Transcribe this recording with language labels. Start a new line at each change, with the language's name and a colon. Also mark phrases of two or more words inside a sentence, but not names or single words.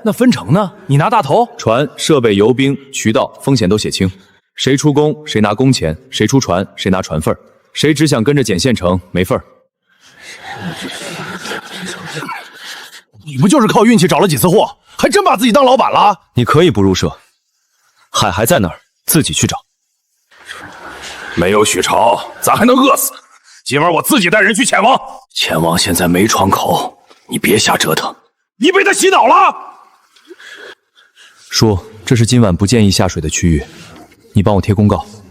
Chinese: 那分成呢？你拿大頭，船、設備、油兵、渠道風險都寫清，誰出工誰拿工錢，誰出船誰拿船份，誰只想跟着撿現成沒份兒。你不就是靠運氣找了幾次貨，還真把自己當老闆了？你可以不入社，海還在那兒，自己去找。沒有許朝，咱還能餓死。今晚我自己帶人去前王。前王現在沒窗口，你別瞎折騰。你被他洗腦了。說這是今晚不建議下水的區域，你幫我貼公告。